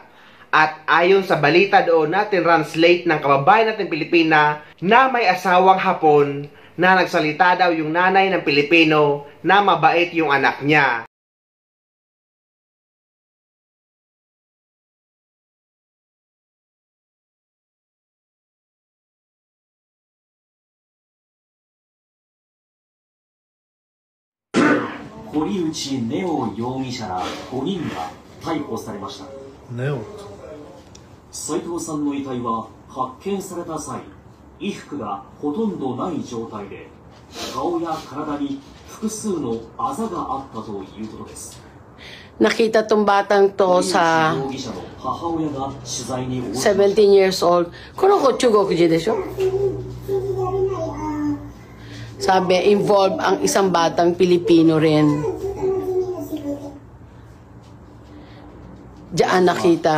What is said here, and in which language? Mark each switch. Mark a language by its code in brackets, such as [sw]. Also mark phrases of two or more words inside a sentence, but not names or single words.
[tl] At ayon sa balita doon na tinranslate ng kababayan natin Pilipina na may asawang Hapon na nagsalita daw yung nanay ng Pilipino na mabait yung anak niya. [ja] Horiuchi Neo 容疑者ら5人が逮捕されました。ネオ斉藤さんの遺体は発見された際、衣服がほとんどない状態で、顔や体に複数のあざがあったということです。 [tl] Nakita tong batang to sa 17 [en] years old. Kuroko Chugokuji desho? [tl] Sabi, involved ang isang batang Pilipino rin. Diyan nakita.